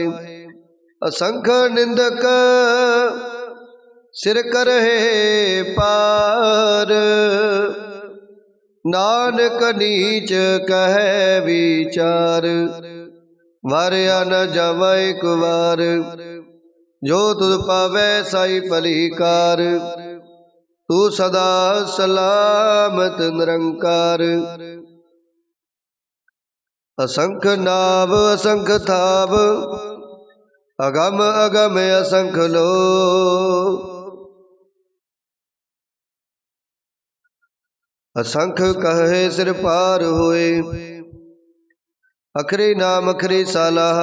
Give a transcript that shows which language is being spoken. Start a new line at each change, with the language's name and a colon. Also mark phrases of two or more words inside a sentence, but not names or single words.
Punjabi: ਅਸੰਖ ਨਿੰਦਕ ਸਿਰਿ ਕਰਹਿ ਭਾਰੁ, ਨਾਨਕੁ ਨੀਚੁ ਕਹੈ ਵੀਚਾਰੁ। ਵਾਰਿਆ ਨ ਜਾਵਾ ਏਕ ਵਾਰ, ਜੋ ਤੁਧੁ ਭਾਵੈ ਸਾਈ ਭਲੀ ਕਾਰ। ਤੂ ਸਦਾ ਸਲਾਮਤਿ ਨਿਰੰਕਾਰ। ਅਸੰਖ ਨਾਵ ਅਸੰਖ ਥਾਵ, ਅਗੰਮ ਅਗੰਮ ਅਸੰਖ ਲੋਅ। ਅਸੰਖ ਕਹਹਿ ਸਿਰਿ ਭਾਰੁ ਹੋਇ, ਅਖਰੀ ਨਾਮੁ ਅਖਰੀ ਸਾਲਾਹ।